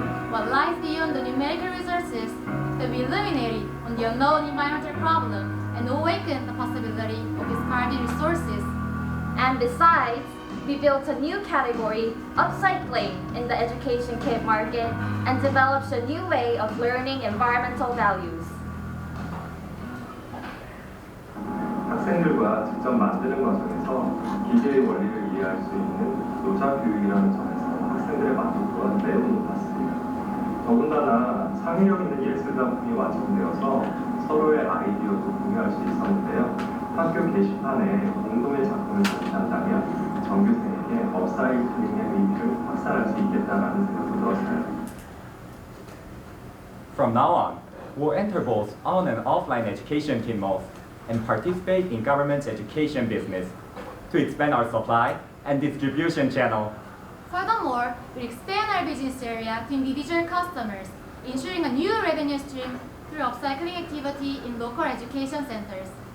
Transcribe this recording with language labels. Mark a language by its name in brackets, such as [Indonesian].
[English] What lies beyond the numerical resources that we illuminated on the unknown environmental problem and awakened the possibility of discarded resources. And besides, we built a new category, upcycling, in the education kit market and developed a new way of learning environmental values. [Korean] 학생들과 직접 만드는 과정에서 기계의 원리를 이해할 수 있는 노자 교육이라는 점에서 학생들의 만족도가 매우 높았습니다. 더군다나 창의력 있는 예술 작품이 완성되어서 서로의 아이디어도 공유할 수 있었는데요. 학교 게시판에 공동의 작품을 전시한다면 전교생에게 업사이클링의 의미를 확산할 수 있겠다는 생각도 들었어요. [English] From now on, we'll enter both on and offline education team modes and participate in government education business to expand our supply and distribution channel. Furthermore, we expand our business area to individual customers, ensuring a new revenue stream through upcycling activity in local education centers.